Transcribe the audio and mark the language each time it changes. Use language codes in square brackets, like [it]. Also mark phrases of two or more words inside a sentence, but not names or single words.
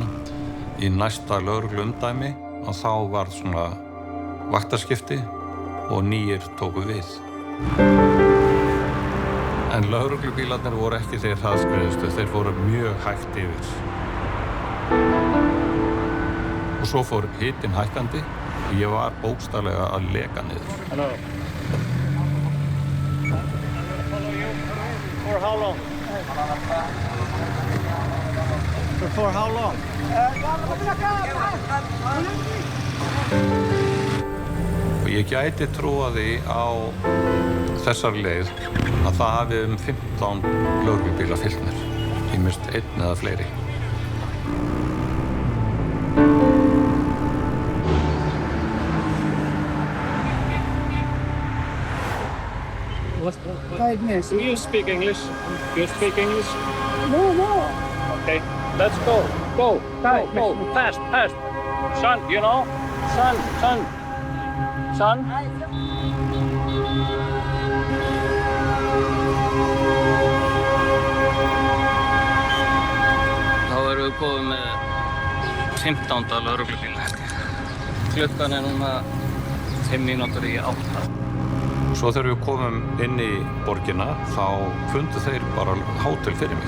[is] Í næsta lögregluumdæmi og þá var svona vaktaskipti og nýir tóku við. En lögreglubílarnir voru ekki þeir hraðskreiðustu, þeir fóru mjög hægt yfir. Og svo fór hitinn hækkandi og ég var bókstaflega að leka niður. [en] Hello. For how long? For how long? [is] Og ég gæti trúa því á þessar leið að það hafi 15 lögreglubílar fylgt mér. Ýmist 1 eða fleiri. [en] Yes. Do you speak English? Do you speak English? No. Okay, let's go. Go. Fast. Son, you know? Son. [is] Þá erum við komið með 15. lögreglubíl. Klukkan núna 5 mínútur í 8. Svo þegar við komum inn í borgina þá fundu þeir bara hótel fyrir mig.